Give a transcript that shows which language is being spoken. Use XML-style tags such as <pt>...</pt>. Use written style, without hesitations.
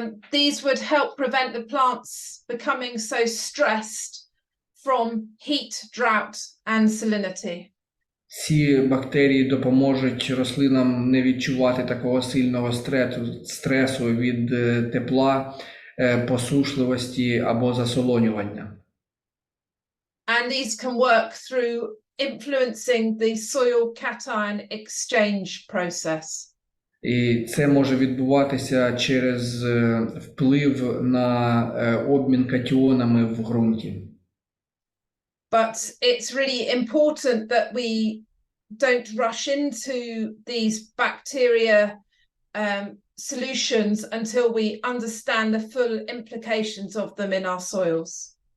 <en>These would help prevent the plants becoming so stressed from heat, drought and salinity.</en> <uk>Ці бактерії допоможуть рослинам не відчувати такого сильного стресу від тепла, посушливості або засолонювання.</uk> <en>And these can work through influencing the soil cation exchange process.</en> <uk>І це може відбуватися через вплив на обмін катіонами в ґрунті.</uk> <en>But it's really important that we don't rush into these bacteria solutions until we understand the full implications of them in our soils.</en>